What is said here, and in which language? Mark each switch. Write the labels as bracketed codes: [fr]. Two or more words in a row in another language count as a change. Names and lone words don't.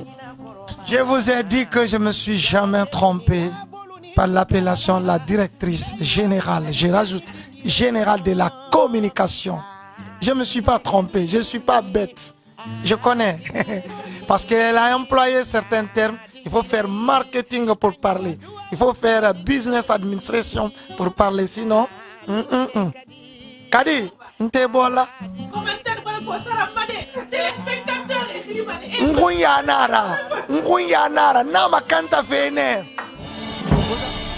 [fr] Je vous ai dit que je ne me suis jamais trompé par l'appellation la directrice générale, je rajoute générale de la communication. Je ne me suis pas trompé, je ne suis pas bête, je connais, parce qu'elle a employé certains termes. Il faut faire marketing pour parler. Il faut faire [en] business administration [fr] pour parler. Sinon, [man] Kadi, n'te bola. Nguya nara, nama kanta fene.